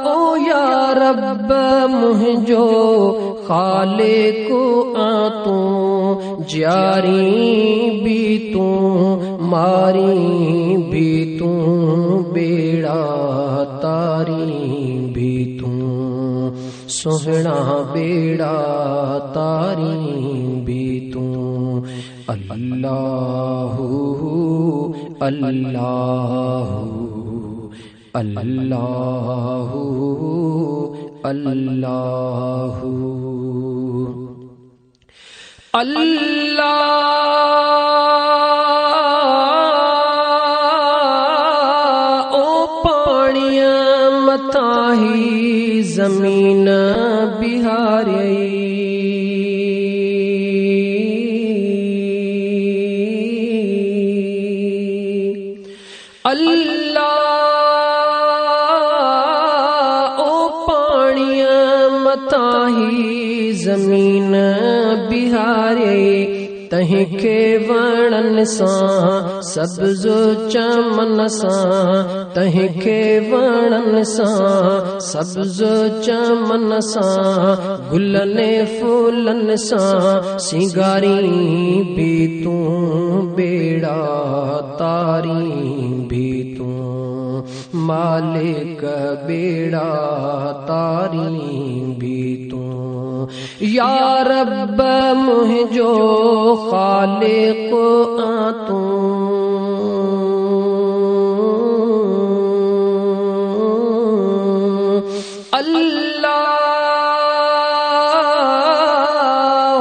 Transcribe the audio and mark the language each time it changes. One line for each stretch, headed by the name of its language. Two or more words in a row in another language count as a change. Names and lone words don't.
Sindhi: ओ या रब्ब मुझो खालिको आतू, जारी भी तू मारी भी तू, बेड़ा तारी भी तू, सोहना बेड़ा तारी भी तू।
Arabic: اللهُ اللهُ اللهُ اللهُ الله.
Sindhi: ओ पानिया मताही जमीन बिहारी, अल्लाह ओ पानिया मताही जमीन बिहारे, तहीं के वणन सां सब्ज़ो चमन सां, तहीं के वणन सां सब्ज़ो चमन सां, गुलने फूलन सां सिंगारी भी तू, बेड़ा तारी भी तू, मालिक बेड़ा तारी भी तू। या रब्ब मुझो खालिको आतू, अल्लाह